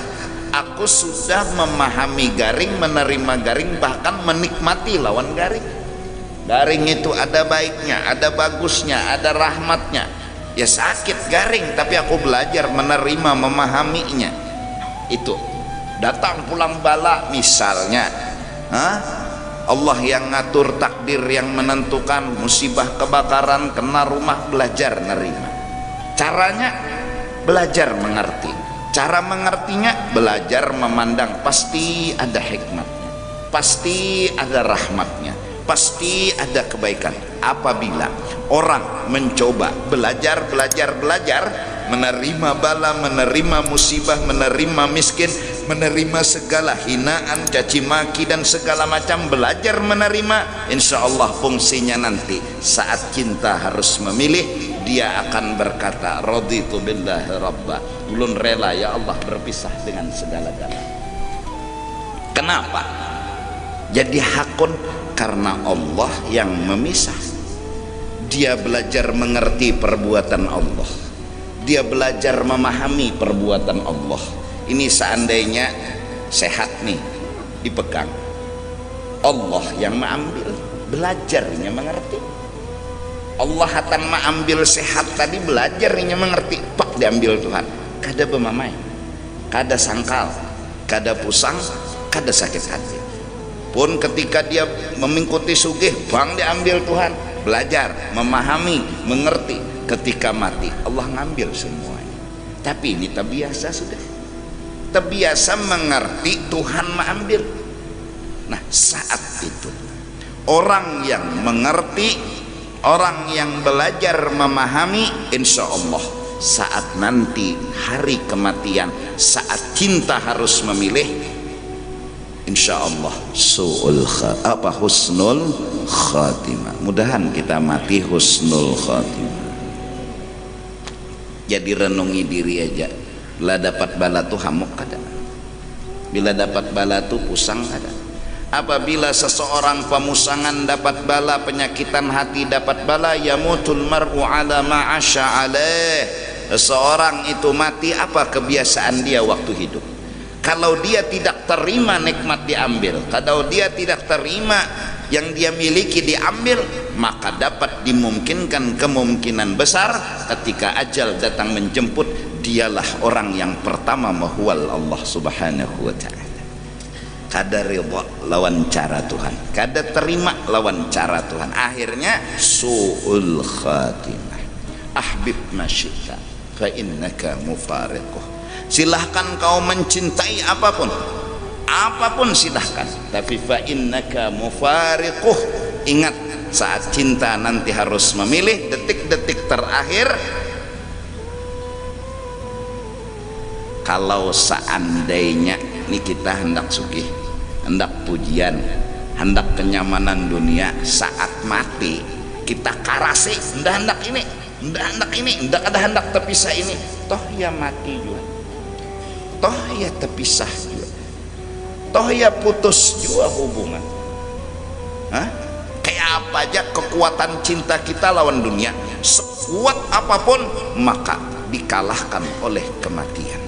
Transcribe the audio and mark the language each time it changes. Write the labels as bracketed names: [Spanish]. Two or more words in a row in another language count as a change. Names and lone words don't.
[Indonesian] Aku sudah memahami garing, menerima garing, bahkan menikmati lawan garing. Garing itu ada baiknya, ada bagusnya, ada rahmatnya. Ya sakit garing, tapi aku belajar menerima, memahaminya. Itu datang pulang bala misalnya, Allah yang ngatur, takdir yang menentukan, musibah kebakaran, kena rumah, belajar nerima. Caranya belajar mengerti. Cara mengertinya belajar memandang, pasti ada hikmatnya, pasti ada rahmatnya, pasti ada kebaikan. Apabila orang mencoba belajar menerima bala, menerima musibah, menerima miskin, menerima segala hinaan, caci maki dan segala macam, belajar menerima, [Arabic] إن شاء الله [Indonesian] fungsinya nanti saat cinta harus memilih, dia akan berkata [Arabic] رضيت بالله ربا, [Indonesian] ulun rela ya Allah berpisah dengan segala-galanya. [Banjar] Kenapa jadi hakun? [Indonesian] Karena Allah yang memisah. Dia belajar mengerti perbuatan Allah, dia belajar memahami perbuatan Allah. Ini seandainya sehat nih dipegang, Allah yang mengambil, belajarnya mengerti. [Banjar] Allah hatang ma ambil sehat tadi belajarnya mengerti pak diambil Tuhan kada bemamai, kada sangkal, kada pusang, kada sakit hati. [Indonesian] Pun ketika dia mengikuti sugih bang diambil Tuhan, belajar, memahami, mengerti. Ketika mati Allah ngambil semuanya. Tapi ini terbiasa sudah, terbiasa mengerti Tuhan mengambil. Nah saat itu orang yang mengerti, orang yang belajar memahami, [Arabic] إن شاء الله [Indonesian] saat nanti hari kematian, saat cinta harus memilih, [Arabic] إن شاء الله [Indonesian] husnul khatimah. Mudahan kita mati husnul khatimah. Jadi renungi diri aja. [Banjar] Bila dapat bala tuh hamuk kada, bila dapat bala tuh pusang kada. [Indonesian] Apabila seseorang pemusangan dapat bala, penyakitan hati dapat bala, [Arabic] يموت المرء على ما عاش عليه. [Indonesian] Seseorang itu mati apa kebiasaan dia waktu hidup. Kalau dia tidak terima nikmat diambil, kalau dia tidak terima yang dia miliki diambil, maka dapat dimungkinkan kemungkinan besar ketika ajal datang menjemput, dialah orang yang pertama mahwal Allah [Arabic] سبحانه وتعالى. [Banjar] Kada ridha lawan cara Tuhan, kada terima lawan cara Tuhan, akhirnya su'ul khatimah. [Arabic] أحبب من شئت فإنك مفارقه. [Indonesian] Silahkan kau mencintai apapun, apapun silahkan, tapi [Arabic] فإنك مفارقه. [Indonesian] Ingat saat cinta nanti harus memilih detik-detik terakhir. Kalau seandainya ini kita hendak sugih, hendak pujian, hendak kenyamanan dunia, saat mati kita karasi hendak ini, hendak ada hendak terpisah ini, toh ya mati juga, toh ya terpisah juga, toh ya putus juga hubungan. Hah? Kayak apa aja kekuatan cinta kita lawan dunia, sekuat apapun maka dikalahkan oleh kematian.